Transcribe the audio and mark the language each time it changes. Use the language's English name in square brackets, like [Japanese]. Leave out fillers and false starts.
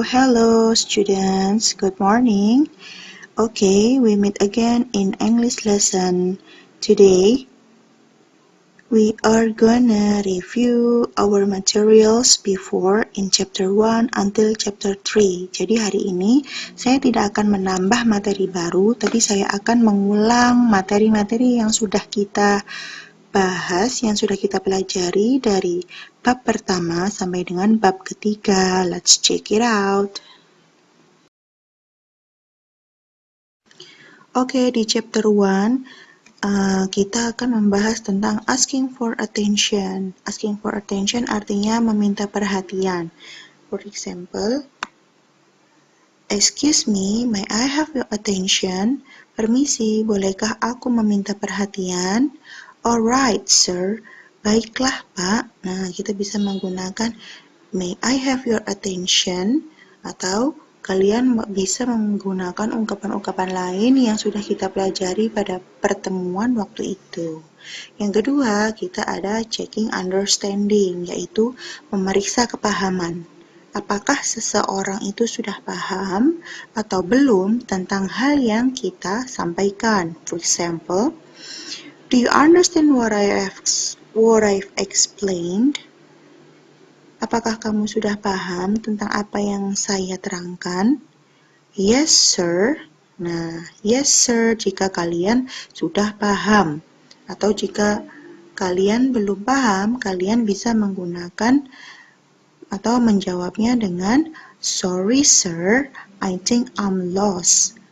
[English] Hello students, good morning. Okay, we meet again in English lesson. Today, we are gonna review our materials before in chapter 1 until chapter 3. [Indonesian] Jadi hari ini saya tidak akan menambah materi baru, tapi saya akan mengulang materi-materi yang sudah kita bahas, yang sudah kita pelajari dari bab pertama sampai dengan bab ketiga. [English] Let's check it out. [Indonesian] Oke, di chapter 1 kita akan membahas tentang [English] asking for attention. Asking for attention [Indonesian] artinya meminta perhatian. [English] For example, excuse me, may I have your attention? [Indonesian] Permisi, bolehkah aku meminta perhatian? [English] Alright, sir. [Indonesian] Baiklah, Pak. Nah, kita bisa menggunakan [English] may I have your attention, [Indonesian] atau kalian bisa menggunakan ungkapan-ungkapan lain yang sudah kita pelajari pada pertemuan waktu itu. Yang kedua, kita ada [English] checking understanding, [Indonesian] yaitu memeriksa kepahaman. Apakah seseorang itu sudah paham atau belum tentang hal yang kita sampaikan? [English] For example, do you understand what I've explained? [Indonesian] Apakah kamu sudah paham tentang apa yang saya terangkan? [English] Yes, sir. [Indonesian] Nah, [English] yes, sir [Indonesian] jika kalian sudah paham. Atau jika kalian belum paham, kalian bisa menggunakan atau menjawabnya dengan [English] sorry, sir, I think I'm lost.